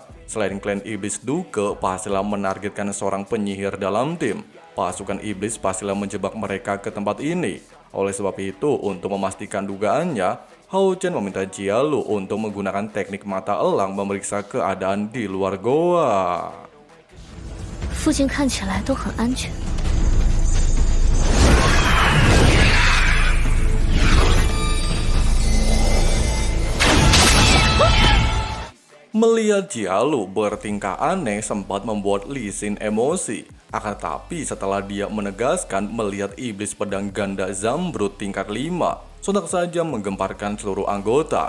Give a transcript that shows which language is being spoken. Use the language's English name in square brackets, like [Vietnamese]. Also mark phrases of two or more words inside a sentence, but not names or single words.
[Indonesian] Selain klan iblis duke pastilah menargetkan seorang penyihir dalam tim, pasukan iblis pastilah menjebak mereka ke tempat ini. Oleh sebab itu, untuk memastikan dugaannya, Hao Chen meminta Jialu untuk menggunakan teknik mata elang memeriksa keadaan di luar goa. [Chinese] 附近看起来都很安全。 [Indonesian] Melihat Jialu bertingkah aneh sempat membuat Li Xin emosi. Akan tetapi setelah dia menegaskan melihat iblis pedang ganda Zamrud tingkat 5, sontak saja menggemparkan seluruh anggota.